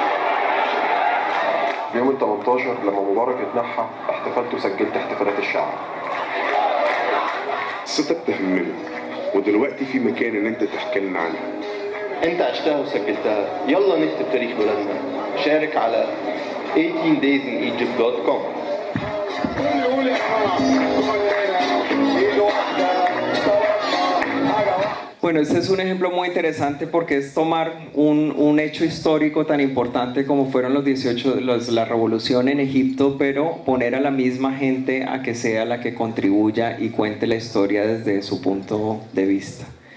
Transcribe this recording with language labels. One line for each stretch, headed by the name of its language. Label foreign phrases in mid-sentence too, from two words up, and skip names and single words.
Arabic: يوم ال 18 لما مبارك اتنحى احتفلت وسجلت احتفالات الشعب. قصتك تهمنا ودلوقتي في مكان ان انت تحكي لنا عنها. انت عشتها وسجلتها، يلا نكتب تاريخ بلادنا. شارك على 18daysinegypt.com.
Spanish: Bueno, este es un ejemplo muy interesante porque es tomar un hecho histórico tan importante como fueron la revolución en Egipto, pero poner a la misma gente a que sea la que contribuya y cuente la historia desde su punto de vista.